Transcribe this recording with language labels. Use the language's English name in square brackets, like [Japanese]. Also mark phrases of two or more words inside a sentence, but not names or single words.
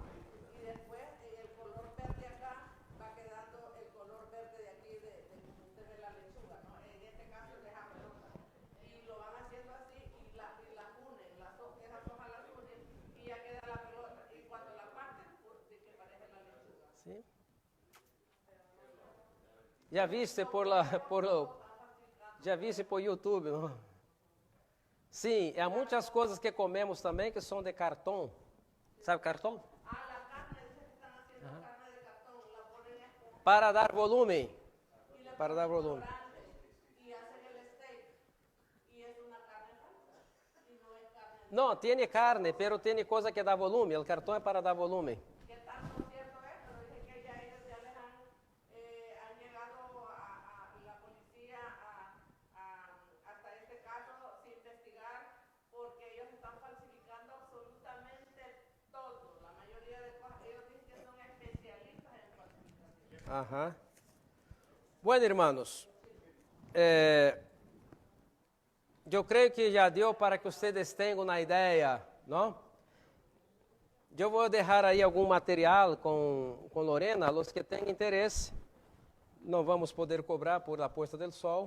[Spanish] Y después el color verde acá va quedando el color verde de aquí de como usted ve la lechuga, ¿no? En este caso es de jamelota. Y lo van haciendo así y las unen, esas hojas las unen y ya queda la pelota. Y cuando la parten, pues sí que parece la lechuga. [Portuguese] Sim. Já viste já viste por YouTube, não? Sim, há muitas coisas que comemos também que são de cartão. Sabe cartão? [Spanish] La carne, dice que están haciendo carne de cartón, la ponen en [Portuguese] Para dar volume. [Spanish] y le [Portuguese] Para dar [Spanish] ponen [Portuguese] volume. [Spanish] grande y hacen el steak y es una carne falsa y no es carne. [Portuguese] Não, tem carne, pero tem coisa que dá volume. O cartão é para dar volume. [Spanish] ¿Qué tanto cierto es? Pero dije que ya ellos ya les han llegado a la policía hasta este caso sin investigar porque ellos están falsificando absolutamente todo. La mayoría de cosas, ellos dicen que son especialistas en falsificación. Ajá. Bueno, hermanos, [Portuguese] eu creio que já deu para que vocês tenham uma ideia, não? Eu vou deixar aí algum material com Lorena, os que têm interesse. Não vamos poder cobrar por [Spanish] a puesta [Portuguese] do sol.